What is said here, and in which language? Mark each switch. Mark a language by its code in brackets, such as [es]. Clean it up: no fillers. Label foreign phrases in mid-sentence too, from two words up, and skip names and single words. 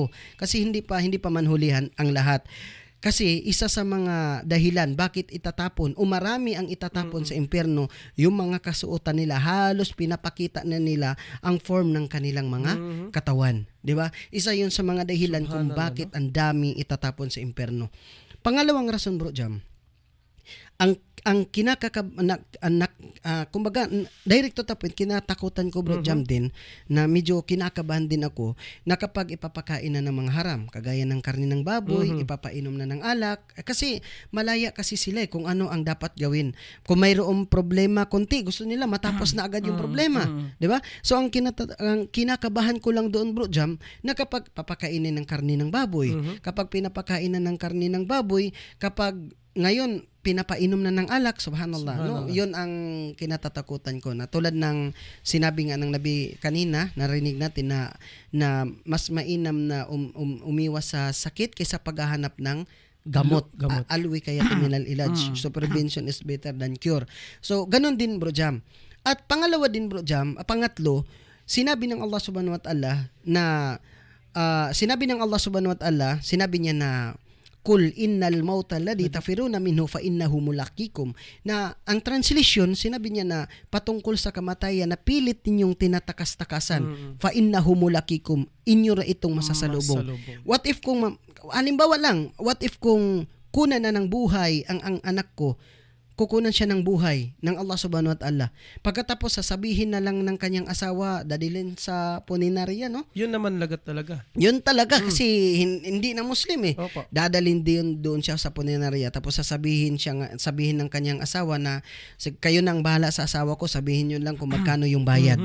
[tl] Kasi hindi pa manhulihan ang lahat. Kasi isa sa mga dahilan bakit itatapon o marami ang itatapon sa impyerno, yung mga kasuotan nila, halos pinapakita na nila ang form ng kanilang mga katawan. Di ba? Isa yun sa mga dahilan kung bakit ang dami itatapon sa impyerno. Pangalawang rason, Bro Jam, ang kumbaga, [en] direct to the point, [tl] kinatakutan ko, Bro Jam, din, na medyo kinakabahan din ako, na kapag ipapakain na ng mga haram, kagaya ng karne ng baboy, ipapainom na ng alak, kasi malaya kasi sila kung ano ang dapat gawin. Kung mayroong problema konti, gusto nila matapos na agad yung problema. Di ba? So, ang kinakabahan ko lang doon, Bro Jam, na kapag papakainin ng karne ng baboy, kapag pinapakainan ng karne ng baboy, kapag ngayon, pinapainom na ng alak, subhanallah. No? Yun ang kinatatakutan ko. Na tulad ng sinabi nga ng Nabi kanina, narinig natin na mas mainam na umiwas sa sakit kaysa paghahanap ng gamot. [ar] الوقاية خير من العلاج. [en] So prevention is better than cure. [tl] So ganun din, Bro Jam. At pangalawa din, Bro Jam, pangatlo, sinabi ng Allah [ar] سبحانه وتعالى [tl] sinabi niya na [ar] قل إن الموت الذي تفرون منه فإنه ملاقيكم. [tl] Na ang translation, sinabi niya na patungkol sa kamatayan na pilit ninyong tinatakas-takasan, [ar] فإنه ملاقيكم, [tl] inyo ra itong masasalubong. [en] What if [tl] kung halimbawa lang, [en] what if [tl] kung kunan na ng buhay ang anak ko, kukunan siya ng buhay ng Allah [ar] سبحانه وتعالى. [tl] Pagkatapos sasabihin na lang ng kanyang asawa, dadilhin sa puninarya, no? Yun naman lagat talaga. Yun talaga kasi hindi na Muslim eh. Opo. Dadalhin din doon siya sa puninarya tapos sabihin ng kanyang asawa na kayo nang bahala sa asawa ko, sabihin niyo lang kung magkano yung bayad.